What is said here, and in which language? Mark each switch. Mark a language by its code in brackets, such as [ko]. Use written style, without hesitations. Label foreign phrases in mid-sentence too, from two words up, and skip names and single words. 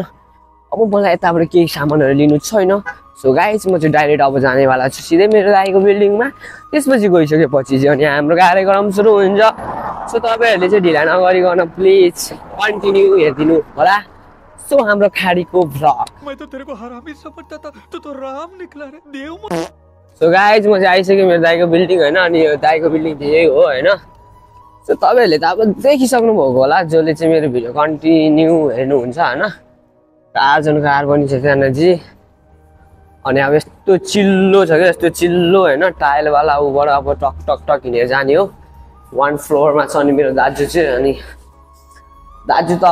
[ne] अब मलाई यताबाट केही सामानहरू लिनु छैन। [en] so guys [ne] म चाहिँ डाइरेक्ट अब जानेवाला छु सिधै मेरो दाइको बिल्डिङमा। त्यसपछि गइसकेपछि चाहिँ अनि हाम्रो कार्यक्रम सुरु हुन्छ। सो तपाईँहरूले चाहिँ ढिला नगरिकन [en] please continue [ne] हेरिदिनु होला। सो हाम्रो खाडीको भ्लग। [hi] मैं तो तेरे को हरामी समझता था, तू तो राम निकला रे देव। [en] so guys [ne] म चाहिँ आइसकेँ मेरो दाइको बिल्डिङ होइन अनि यो दाइको बिल्डिङ चाहिँ यही हो होइन सो तपाईँहरूले त अब देखिसक्नु भएको होला जसले चाहिँ मेरो [en] video continue [ne] हेर्नुहुन्छ होइन कार पनि छ त्यहाँनिर अनि अब यस्तो चिल्लो छ क्या यस्तो चिल्लो होइन टाइलवाला ऊबाट अब टक टक टक हिँडेर जाने हो 1 फ्लोरमा छ अनि मेरो दाजु चाहिँ अनि दाजु त